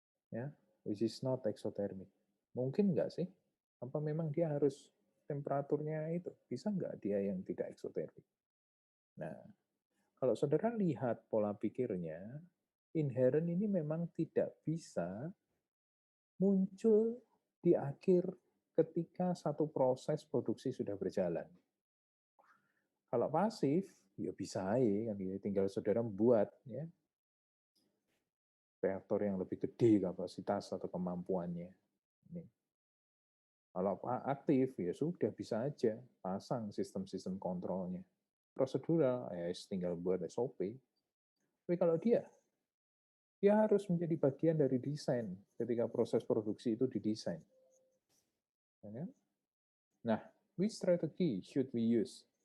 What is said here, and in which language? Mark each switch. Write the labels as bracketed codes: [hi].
[id] Ya, [en] which is not exothermic. [id] Mungkin nggak sih? Apa memang dia harus temperaturnya itu? Bisa nggak dia yang tidak exothermic? Nah, kalau saudara lihat pola pikirnya, inherent ini memang tidak bisa muncul di akhir ketika satu proses produksi sudah berjalan. Kalau pasif, ya bisa aja, kan tinggal saudara buat ya reaktor yang lebih gede kapasitas atau kemampuannya. Ini. Kalau aktif, ya sudah bisa aja pasang sistem-sistem kontrolnya. Prosedural, ya tinggal buat SOP. Tapi kalau dia harus menjadi bagian dari desain ketika proses produksi itu didesain. Ya. Nah, [en] which strategy should we use?